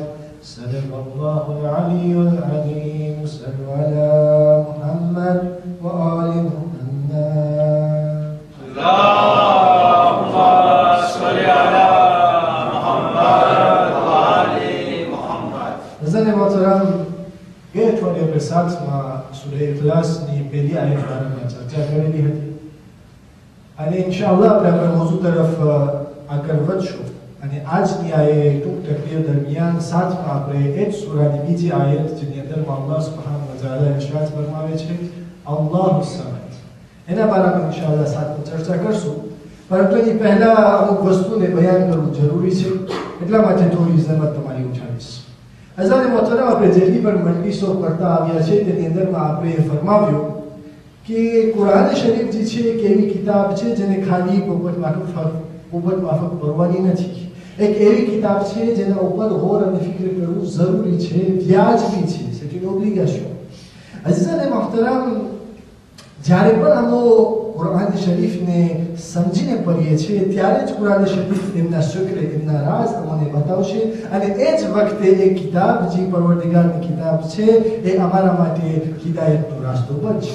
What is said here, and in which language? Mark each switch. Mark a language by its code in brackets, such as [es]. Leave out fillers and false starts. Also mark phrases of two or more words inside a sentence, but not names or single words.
[ar] صدق الله العلي العظيم. صلوا على محمد وآل محمد. اللهم صل على محمد وآل محمد. [ur] نزل محترم گئے تھوڑے اپنے ساتھ میں سورہ اخلاص کی پہلی آیت بارے میں چرچا کریں لی [gu] હતી અને ઇન્શાઅલ્લાહ આપણે આપણા મોضوع તરફ આગળ વધશું અને આજની આ ટૂંક તકરીર દરમિયાન સાથમાં આપણે એ જ સૂરાની બીજી આયત જેની અંદરમાં [ar] الله سبحانه وتعالى [gu] ઇરશાદ ફરમાવે છે [ar] الله صمد [gu] એના બારામાં ઇન્શાઅલ્લાહ સાથે ચર્ચા કરશું. પરંતુ એની પહેલા અમુક વસ્તુને બયાન કરવું જરૂરી છે એટલા માટે થોડી ઝહમત તમારી ઉઠાવીશ. અઝાન મોહતરમ આપણે જેટલી પણ મજલિસો કરતા આવ્યા છે તેની અંદરમાં આપણે ફરમાવ્યું કે કુરાન શરીફ જે છે એક એવી કિતાબ છે જેને ખાલી પોપટ માફક ભરવાની નથી. એક એવી કિતાબ છે જેના ઉપર ગૌર અને ફિક્ર કરવું જરૂરી છે, વ્યાજબી છે, [fr] c'est une obligation. [gu] અઝીઝાન મોહતરમ જ્યારે પણ અમે કુરાન શરીફને સમજીને પઢીએ છીએ ત્યારે જ કુરાન શરીફ એમના શુક્ર એમના રાજ અમને બતાવશે અને એ જ વખતે એ કિતાબ જે પરવરદિગારની કિતાબ છે એ અમારા માટે હિદાયતનો રાસ્તો બનશે.